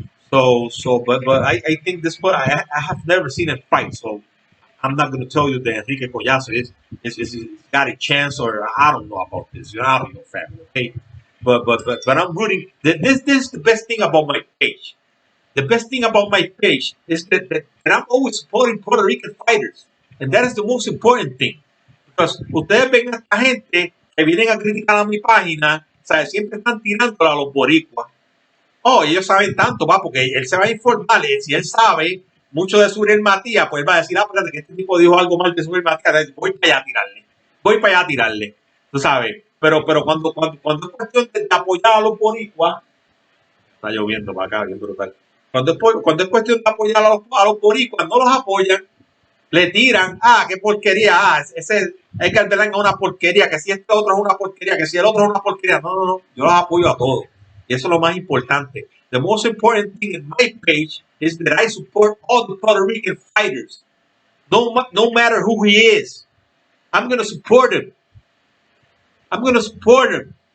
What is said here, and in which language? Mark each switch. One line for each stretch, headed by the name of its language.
English: But I think this, but I have never seen him fight, so I'm not going to tell you that Enrique Collazo is got a chance, or I don't know about this. I don't know, family. Okay, but I'm rooting. This is the best thing about my page. The best thing about my page is that I'm always supporting Puerto Rican fighters, and that is the most important thing. Because
Spanish: ustedes ven a esta gente que vienen a criticar a mi página, ¿sabes? Siempre están tirando a los boricuas. Oh, ellos saben tanto, va, porque él se va a informar. Si él sabe mucho de Suriel Matías, pues él va a decir, espérate, que este tipo dijo algo mal de Suriel Matías, voy para allá a tirarle. Voy para allá a tirarle. Tú sabes. Pero cuando es cuestión de apoyar a los boricuas, está lloviendo para acá, bien brutal. Cuando es cuestión de apoyar a los boricuas, no los apoyan, le tiran, qué porquería, ese es que el es una porquería, que si este otro es una porquería, que si el otro es una porquería. No, yo los apoyo a todos. Y eso es lo más importante.
English: The most important thing in my page is that I support all the Puerto Rican fighters. No matter who he is. I'm going to support him. I'm going to support him.